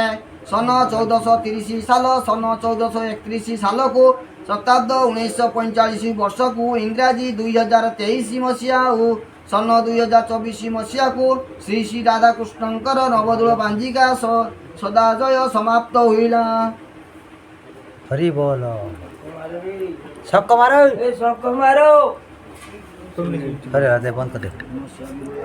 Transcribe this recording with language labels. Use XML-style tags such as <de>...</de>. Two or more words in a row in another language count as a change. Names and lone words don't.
<or>ସନ 1430 ସାଲ ସନ 1431 ସାଲକୁ ଶତାବ୍ଦ 1945 ବର୍ଷକୁ ଇଂରାଜୀ 2023 ମସିହା ଓ ସନ 2024 ମସିହାକୁ ଶ୍ରୀ ଶ୍ରୀ ରାଧାକୃଷ୍ଣଙ୍କର ନବଦୋଳ ପାଞ୍ଜିକା ସଦାଜୟ ସମାପ୍ତ ହୋଇଲା।</or> <hi>हरी बोल सबको मारो सबको मारो अरे बंद कर दे।</hi>